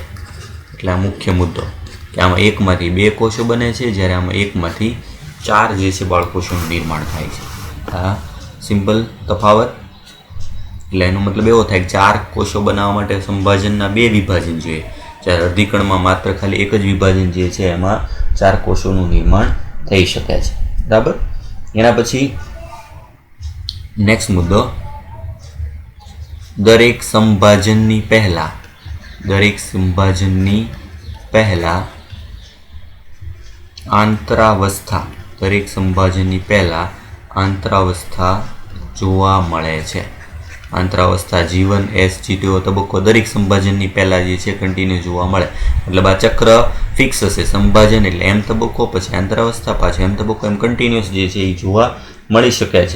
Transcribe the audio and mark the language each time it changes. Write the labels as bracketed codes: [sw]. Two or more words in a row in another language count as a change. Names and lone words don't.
[gu] એટલે આ મુખ્ય મુદ્દો કે આમાં એકમાંથી બે કોષો બને છે, જ્યારે આમાં એકમાંથી 4 જે છે બાળકોષોનું નિર્માણ થાય છે। આ સિમ્પલ તફાવત। એટલે એનો મતલબ એવો થાય કે 4 કોષો બનાવવા માટે સંભાજનના 2 વિભાજન જોઈએ, જ્યારે અર્ધીકરણમાં માત્ર ખાલી એક જ વિભાજન જે છે એમાં 4 કોષોનું નિર્માણ થઈ શકે છે, બરાબર। એના પછી નેક્સ્ટ મુદ્દો દરેક સંભાજનની પહેલા આંતરાવસ્થા દરેક સંભાજનની પહેલાં આંતરાવસ્થા જોવા મળે છે. આંતરાવસ્થા G1 S G2 તબક્કો દરેક સંભાજનની પહેલાં જે છે કન્ટિન્યુ જોવા મળે. મતલબ આ ચક્ર ફિક્સ હશે. સંભાજન એટલે એમ તબક્કો, પછી આંતરાવસ્થા, પાછો એમ તબક્કો, એમ કન્ટિન્યુઅસ જે છે એ જોવા મળી શકે છે.